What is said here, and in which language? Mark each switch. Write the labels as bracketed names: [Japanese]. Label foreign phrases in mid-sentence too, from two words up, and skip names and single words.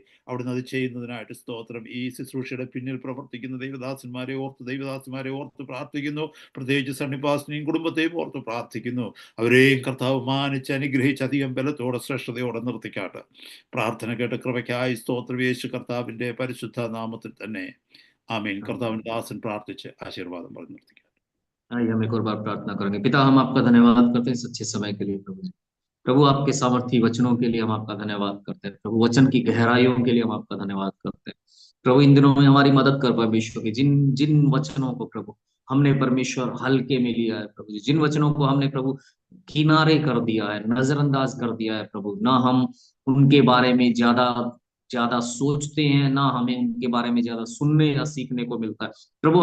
[Malayalam] അവിടുന്ന് അത് ചെയ്യുന്നതിനായിട്ട് സ്തോത്രം. ഈ ശുശ്രൂഷയുടെ പിന്നിൽ പ്രവർത്തിക്കുന്ന ദൈവദാസന്മാരെ ഓർത്ത് പ്രാർത്ഥിക്കുന്നു. പ്രത്യേകിച്ച് സണ്ണിപ്പാസിനെയും കുടുംബത്തെയും ഓർത്ത് പ്രാർത്ഥിക്കുന്നു. അവരെയും കർത്താവ് മാനിച്ച് അനുഗ്രഹിച്ച് അധികം ബലത്തോടെ ശ്രേഷ്ഠതയോടെ നിർത്തിക്കാട്ട്. പ്രാർത്ഥന കേട്ട കൃപയ്ക്കായി സ്തോത്രം. യേശു കർത്താവിന്റെ പരിശുദ്ധ നാമത്തിൽ തന്നെ ആമേൻ. കർത്താവിന്റെ ദാസൻ പ്രാർത്ഥിച്ച് ആശീർവാദം പറഞ്ഞു നിർത്തിക്കാം. [Hindi] आइए हम एक और बार प्रार्थना करेंगे। पिता, हम आपका धन्यवाद करते हैं इस अच्छे समय के लिए प्रभु जी। प्रभु, आपके सामर्थी वचनों के लिए हम आपका धन्यवाद करते हैं प्रभु। वचन की गहराइयों के लिए हम आपका धन्यवाद करते हैं प्रभु। इन दिनों में हमारी मदद कर परमेश्वर की जिन जिन वचनों को प्रभु हमने परमेश्वर हल्के में लिया है प्रभु जी, जिन वचनों को हमने प्रभु किनारे कर दिया है, नजरअंदाज कर दिया है प्रभु, ना हम उनके बारे में ज्यादा सोचते हैं, ना हमें उनके बारे में ज्यादा सुनने या सीखने को मिलता है प्रभु।